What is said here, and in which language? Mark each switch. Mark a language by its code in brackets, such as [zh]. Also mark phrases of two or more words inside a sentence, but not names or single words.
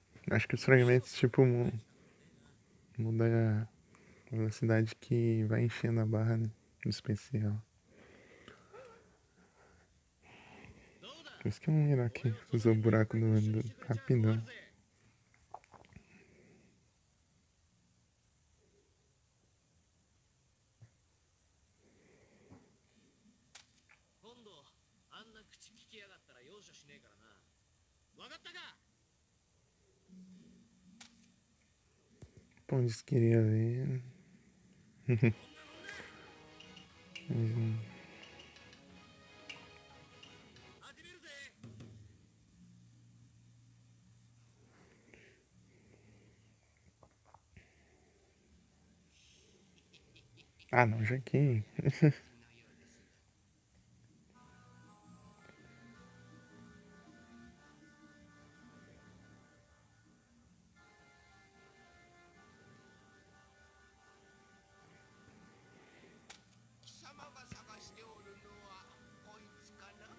[pt] Acho que os fragmentos, tipo, muda a velocidade que vai enchendo a barra, né? No especial. Por isso que eu não mirar aqui. Usou o buraco do rapidão. [ja] 今度あんな口聞きやがったら容赦しねえからな。わかったか。 [pt] Bom, disse que queria ver. Mas, [ja] 始めるぜ。 [pt] Ah, não, já que. [ja] 貴様が探しておるのはこいつかな。